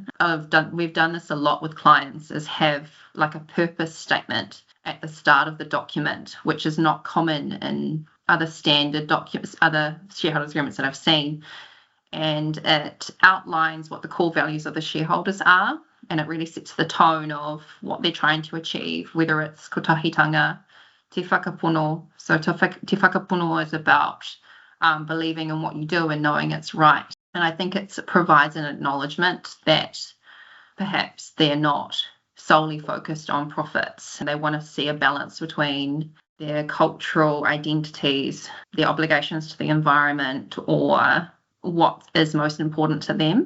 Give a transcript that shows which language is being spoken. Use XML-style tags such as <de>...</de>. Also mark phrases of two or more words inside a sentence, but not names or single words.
<en>We've done this a lot with clients, is have like a purpose statement at the start of the document, which is not common in other standard documents, other shareholders agreements that I've seen. And it outlines what the core values of the shareholders are, and it really sets the tone of what they're trying to achieve, whether it's</en> <mi>kotahitanga, te whakapono.</mi> <en>So</en> <mi>te whakapono</mi> <en>is about believing in what you do and knowing it's right. And I think it provides an acknowledgement that perhaps they're not solely focused on profits. They want to see a balance between their cultural identities, their obligations to the environment, or what is most important to them.</en>